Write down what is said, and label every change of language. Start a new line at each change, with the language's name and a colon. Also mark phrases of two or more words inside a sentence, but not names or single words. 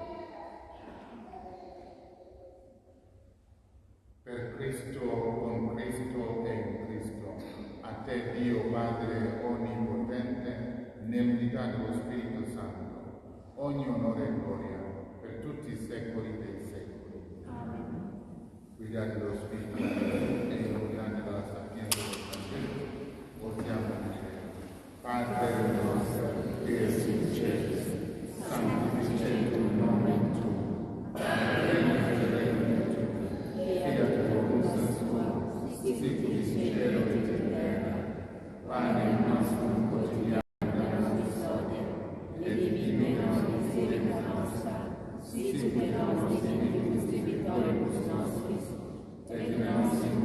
Italian: Per Cristo, con Cristo e in Cristo, a te Dio Padre Onnipotente, nell'unità dello Spirito Santo, ogni onore e gloria per tutti i secoli dei secoli. Amen. Guidati dallo Spirito e illuminati dalla sapienza del Vangelo, possiamo dire: Padre nostro, che sei in cielo,
Latin: santificetur nomen tuum,
Italian: venga il regno tuo,
Latin: fiat voluntas tua, sic in cielo et in terra. Pane nostrum quotidianum da nobis hodie, et dimitte nobis debita nostra, sic et nos dimittibus debitoribus nostris, et nos